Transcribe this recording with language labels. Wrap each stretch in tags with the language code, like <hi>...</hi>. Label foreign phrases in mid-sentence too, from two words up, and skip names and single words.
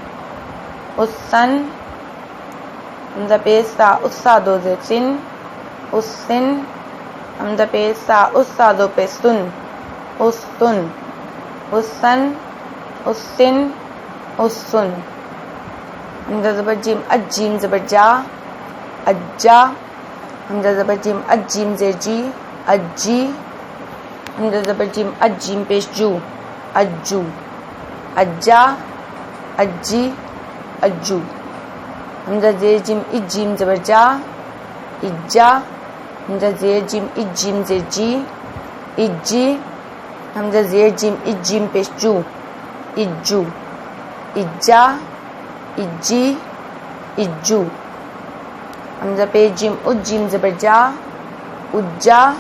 <ur>اسن حمزہ پیش سا اسا دو زیر سن اسن حمزہ پیش سا اسا دو پہ سن اسن اسن اسن اسن حمزہ زبر جیم اجیم زبر جا اجا حمزہ زبر جیم اجیم زیر جی اجی حمزہ زبر جیم اجیم پیش جو اجو اجا اجی اجو حمزہ زیر جیم اجیم زبر جا اجا حمزہ زیر جیم اجیم زیر جی اجی حمزہ زیر جیم اجیم پیش جو اجو اجا اجی اجو حمزہ پیش جیم اجیم زبر جا اجا</ur>